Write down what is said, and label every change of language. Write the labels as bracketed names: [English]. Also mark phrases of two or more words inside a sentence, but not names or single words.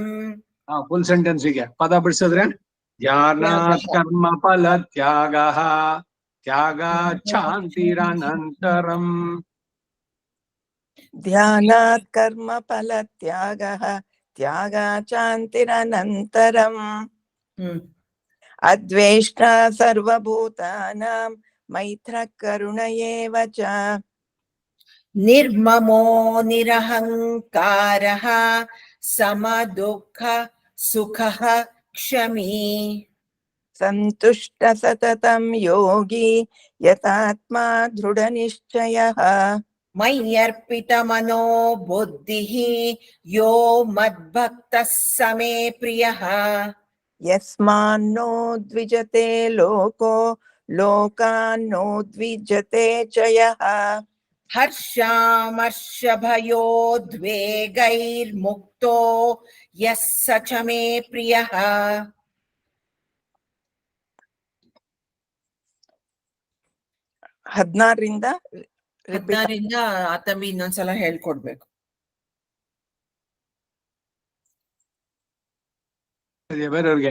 [English] full sentence [Kannada] ಪದ ಬಿಡಿಸಿದ್ರೆ [Sanskrit] ಧ್ಯಾನಾತ್ ಕರ್ಮ ಫಲ ತ್ಯಾಗಾತ್ ಶಾಂತಿರನಂತರಂ. ಧ್ಯಾನಾತ್ ಕರ್ಮ ಫಲ ತ್ಯಾಗಾತ್ ಶಾಂತಿರನಂತರಂ. ಅದ್ವೇಷ್ಟಾ ಸರ್ವಭೂತಾನಾಂ ಮೈತ್ರಃ ಕರುಣ ಏವ ಚ ನಿರ್ಮಮೋ ನಿರಹಂಕಾರಃ ಸಮದುಃಖ ಸುಖಃ ಕ್ಷಮೀ ಸಂತುಷ್ಟ ಸತತಂ ಯೋಗಿ ಯತಾತ್ಮಾ ದೃಢ ನಿಶ್ಚಯಃ ಮಯ್ಯರ್ಪಿತ ಮನೋ ಬುದ್ಧಿಃ ಯೋ ಮದ್ಭಕ್ತಃ ಸ ಮೇ ಪ್ರಿಯಃ ಯಸ್ಮಾನ್ನೋ ದ್ವಿಜತೆ ಲೋಕೋ लोकान्नोद्विजते च यः हर्षामर्षभयोद्वेगैर्मुक्तो यः स च मे प्रियः [Kannada] 16ರಿಂದ repeat 16ರಿಂದ ಆತಂಬಿ ಇನ್ನೊಂದ್ಸಲ ಹೇಳ್ಕೊಡ್ಬೇಕು. ಬೇರೆಯವ್ರಿಗೆ